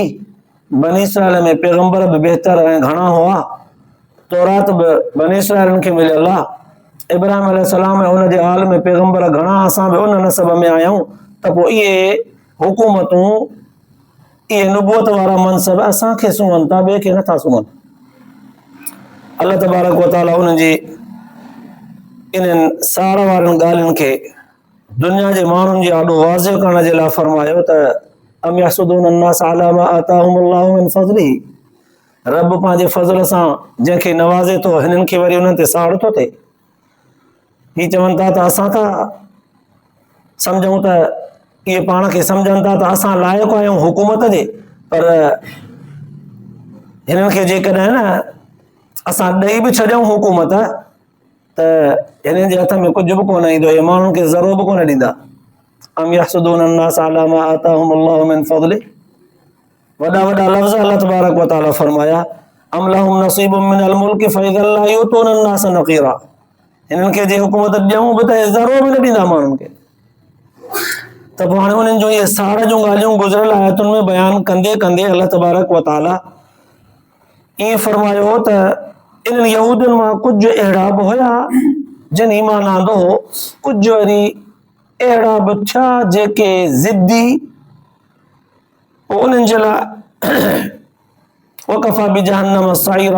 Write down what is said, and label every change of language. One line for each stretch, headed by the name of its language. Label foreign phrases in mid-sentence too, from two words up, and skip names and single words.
Sindhi: बनी इसराइल में पैगंबर बि बहितर ऐं घणा हुआ। तौरात बि बनी इसराइलनि खे मिलियल आहे। इब्राहिम अलैहिस्सलाम ऐं उन जे आल में पैगंबर घणा, असां बि उन नसब में आहियूं। त पोइ इहे हुकूमतूं इहे नुबूअत वारा मनसब असांखे सुम्हनि था, ॿिए खे नथा सुम्हनि।
Arabic: الله تبارك وتعالى
Sindhi: उन्हनि जी इन्हनि साड़ वारनि ॻाल्हियुनि खे दुनिया जे माण्हुनि जे आॾो वाज़िह करण जे लाइ फरमायो त
Arabic: أم يحسدون الناس على ما آتاهم الله من فضله.
Sindhi: रब पंहिंजे फज़ल सां जंहिंखे नवाज़े थो हिननि खे वरी उन्हनि ते साड़ थो थिए। ही चवनि था त असां था सम्झूं त इहे पाण खे सम्झनि था त असां लाइक़ु आहियूं हुकूमत जे, पर हिननि खे जेकॾहिं न असां ॾेई बि छॾियूं हुकूमत त हिननि जे हथ में कुझु बि कोन ईंदो। इहे माण्हुनि खे ज़रो बि कोन ॾींदा।
Arabic: أم يحسدون الناس على ما آتاهم الله من فضله.
Sindhi: वॾा वॾा लफ़्ज़
Arabic: الله تبارك وتعالى
Sindhi: फरमाया
Arabic: أم لهم نصيب من الملك فإذا لا يؤتون الناس نقيرا.
Sindhi: हिननि खे जे हुकूमत ॾियूं बि त ज़रो बि न ॾींदा माण्हुनि खे। त पोइ हाणे उन्हनि जूं इहे साड़ जूं ॻाल्हियूं गुज़िरियल आयतुनि में बयानु कंदे कंदे
Arabic: الله تبارك وتعالى
Sindhi: ईअं फरमायो त इन्हनि यहूदियुनि मां कुझु अहिड़ा बि हुया जिन ईमान आंदो, कुझु वरी अहिड़ा बि थिया जेके ज़िद्दी। पोइ उन्हनि जे लाइ
Arabic: وكفى بجهنم سعيرا.